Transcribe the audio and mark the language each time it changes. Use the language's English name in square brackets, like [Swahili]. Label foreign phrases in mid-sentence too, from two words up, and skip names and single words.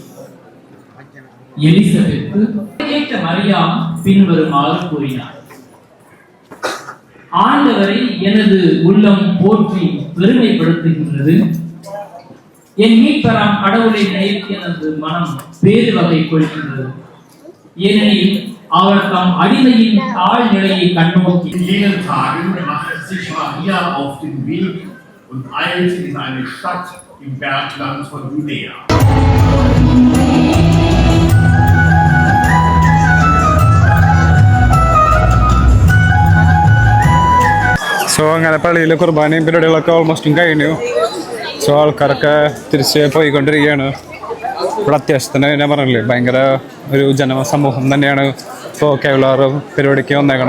[Tamil] எலிசபெத்து கேட்ட மரியாம் பின்வருமாறு கூறினார்: ஆண்டவரை எனது உள்ளம் போற்றி பெருமைப்படுத்துகின்றது. என் மீட்பராம் கடவுளை நினைத்து எனது மனம் பேறு வகை கொள்கின்றது. ஏனெனில் அவர் தம் அடிமையின் தாழ் நிலையை கண்ணோக்கி. [German] In jenen Tagen machte sich Maria auf den Weg und eilte in eine Stadt im Bergland von Judäa. [Malayalam] സോ അങ്ങനെ പള്ളിയിലെ കുർബാനയും പരിപാടികളൊക്കെ ഓൾമോസ്റ്റും കഴിഞ്ഞു. സോ ആൾക്കാരൊക്കെ തിരിച്ച് പോയിക്കൊണ്ടിരിക്കുകയാണ്. ഇവിടെ അത്യാവശ്യത്തിന് ഞാൻ പറഞ്ഞില്ലേ ഭയങ്കര ഒരു ജനസമൂഹം തന്നെയാണ് ഇപ്പോൾ കേവലാറ് പരിപാടിക്ക് വന്നേക്കണേ.